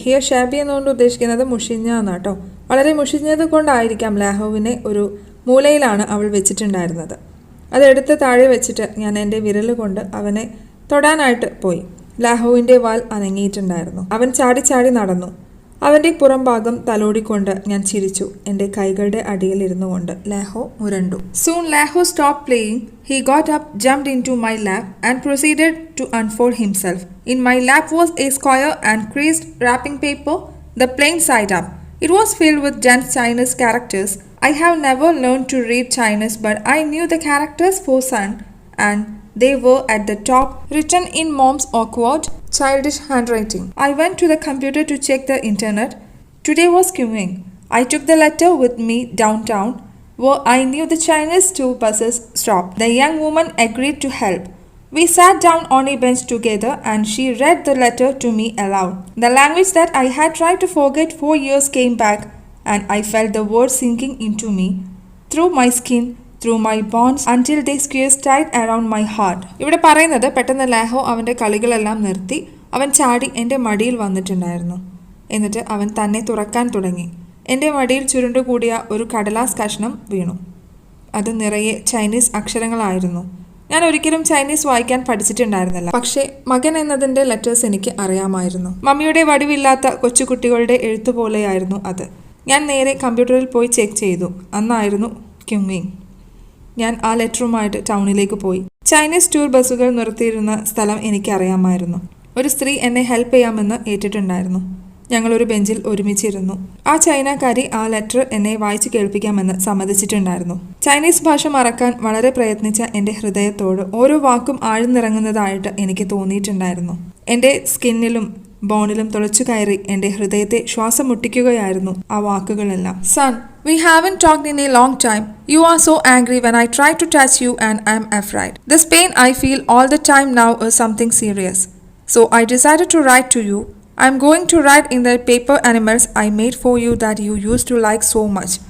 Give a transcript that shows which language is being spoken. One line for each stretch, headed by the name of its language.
English: here shabby
Malayalam: എന്നുകൊണ്ട് ഉദ്ദേശിക്കുന്നത് മുഷിഞ്ഞ എന്നാട്ടോ. വളരെ മുഷിഞ്ഞത് കൊണ്ടായിരിക്കാം ലാഹോവിനെ ഒരു മൂലയിലാണ് അവൾ വെച്ചിട്ടുണ്ടായിരുന്നത്. അതെടുത്ത് താഴെ വെച്ചിട്ട് ഞാൻ എൻ്റെ വിരൽ കൊണ്ട് അവനെ തൊടാനായിട്ട് പോയി. ലാഹോവിൻ്റെ വാൽ അനങ്ങിയിട്ടുണ്ടായിരുന്നു. അവൻ ചാടി ചാടി നടന്നു. അവൻ്റെ പുറം ഭാഗം തലോടിക്കൊണ്ട് ഞാൻ ചിരിച്ചു. എൻ്റെ കൈകളുടെ അടിയിൽ ഇരുന്നു കൊണ്ട് ലാഹോ മുരണ്ടു.
English: Soon Laho stopped playing. He got up, jumped into my lap and proceeded to unfold himself. In my lap was a square and creased wrapping paper, the plain side up. It was filled with dense Chinese characters. I have never learned to read Chinese, but I knew the characters for son, and they were at the top, written in mom's awkward, childish handwriting. I went to the computer to check the internet. Today was queuing. I took the letter with me downtown, where I knew the Chinese tour buses stopped. The young woman agreed to help. We sat down on a bench together and she read the letter to me aloud. The language that I had tried to forget 4 years came back, and I felt the words sinking into me, through my skin, through my bonds, until they squeezed tight around my heart.
Malayalam: ഇവിടെ പറയുന്നത് പെട്ടെന്ന് ലാഹോ അവൻ്റെ കളികളെല്ലാം നിർത്തി അവൻ ചാടി എൻ്റെ മടിയിൽ വന്നിട്ടുണ്ടായിരുന്നു. എന്നിട്ട് അവൻ തന്നെ തുറക്കാൻ തുടങ്ങി. എൻ്റെ മടിയിൽ ചുരുണ്ടുകൂടിയ ഒരു കടലാസ് കഷ്ണം വീണു. അത് നിറയെ ചൈനീസ് അക്ഷരങ്ങളായിരുന്നു. ഞാൻ ഒരിക്കലും ചൈനീസ് വായിക്കാൻ പഠിച്ചിട്ടുണ്ടായിരുന്നില്ല. പക്ഷേ മകൻ എന്നതിൻ്റെ ലെറ്റേഴ്സ് എനിക്ക് അറിയാമായിരുന്നു. മമ്മിയുടെ വടിവില്ലാത്ത കൊച്ചുകുട്ടികളുടെ എഴുത്തുപോലെയായിരുന്നു അത്. ഞാൻ നേരെ കമ്പ്യൂട്ടറിൽ പോയി ചെക്ക് ചെയ്തു. അന്നായിരുന്നു ക്യുമിങ്. ഞാൻ ആ ലെറ്ററുമായിട്ട് ടൗണിലേക്ക് പോയി. ചൈനീസ് ടൂർ ബസ്സുകൾ നിർത്തിയിരുന്ന സ്ഥലം എനിക്കറിയാമായിരുന്നു. ഒരു സ്ത്രീ എന്നെ ഹെൽപ്പ് ചെയ്യാമെന്ന് ഏറ്റിട്ടുണ്ടായിരുന്നു. ഞങ്ങളൊരു ബെഞ്ചിൽ ഒരുമിച്ചിരുന്നു. ആ ചൈനക്കാരി ആ ലെറ്റർ എന്നെ വായിച്ചു കേൾപ്പിക്കാമെന്ന് സമ്മതിച്ചിട്ടുണ്ടായിരുന്നു. ചൈനീസ് ഭാഷ മറക്കാൻ വളരെ പ്രയത്നിച്ച എൻ്റെ ഹൃദയത്തോട് ഓരോ വാക്കും ആഴ്ന്നിറങ്ങുന്നതായിട്ട് എനിക്ക് തോന്നിയിട്ടുണ്ടായിരുന്നു. എൻ്റെ സ്കിന്നിലും ബോണിലും തുളച്ചു കയറി എൻ്റെ ഹൃദയത്തെ ശ്വാസം മുട്ടിക്കുകയായിരുന്നു ആ വാക്കുകളെല്ലാം.
English: Son, we haven't talked in a long time. You are so angry when I try to touch you and I'm afraid. This pain I feel all the time now is something serious. So I decided to write to you. I'm going to write in the paper animals I made for you that you used to like so much.